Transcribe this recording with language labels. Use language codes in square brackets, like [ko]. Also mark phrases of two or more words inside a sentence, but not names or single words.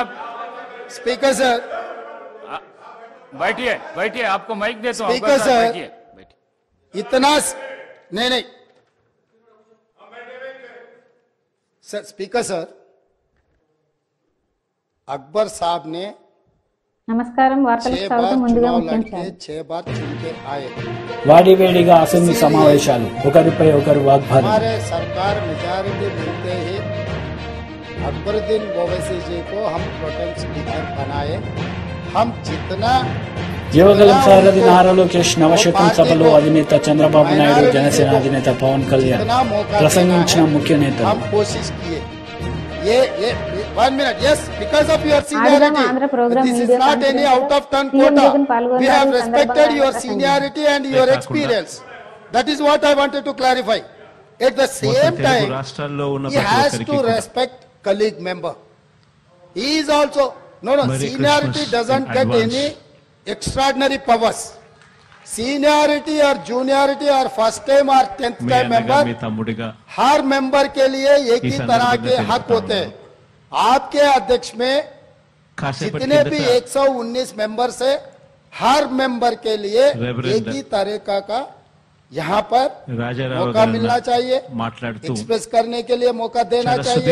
[en] Speaker sir, [hi] बैठिए, बैठिए, आपको माइक देता हूं। [en] Speaker sir, [hi] बैठिए, बैठिए। इतना नहीं सर, [en] speaker sir, [hi] अकबर साहब ने [te] నమస్కారం. వార్తలకు 6 స్వాగతం. [hi] बार [te] ముందుగా [hi] चुनाव [te] ముఖ్యాంశాలు. [hi] लड़के 6 बार चुन के आए। [te] వాడివేడిగా అసెంబ్లీ సమావేశాలు ఒకరిపై ఒకరు వాగ్వాదం. [hi] हमारे सरकार मेजॉरिटी मिलते ही अकबरुद्दीन ओवैसी जी को हम [en] protem speaker [hi] बनाए। हम जितना [te] యువగలం సారథి నారా లోకేష్ నవశకం సభలో అధినేత చంద్రబాబు నాయుడు, జనసేన అధినేత పవన్ కళ్యాణ్ ప్రసంగించిన ముఖ్య నేతలు. [hi] हम कोशिश किए। ये 1 मिनट, [en] yes, because of your [te] ఆదివారం [en] seniority, [te] ఆంధ్ర ప్రోగ్రామ్ [en] this is [te] మీడియా [en] not any out of turn [te] సీఎం [en] quota. [te] జగన్ పాల్గొన్నారు. [en] We have [te] ఈ సందర్భంగా [en] respected your [te] ఆయన [en] seniority and your experience. That is what I wanted to clarify. At the same time, he has to respect colleague member. He is also, no, seniority doesn't get any extraordinary powers. Seniority or juniority or first time or 10th time member, [hi] हर मेंबर के लिए एक ही तरह के हक होते हैं। आपके अध्यक्ष में जितने भी 119 मेंबर से हर मेंबर के लिए एक ही तरीका का यहाँ पर मौका मिलना चाहिए, एक्सप्रेस करने के लिए मौका देना चाहिए।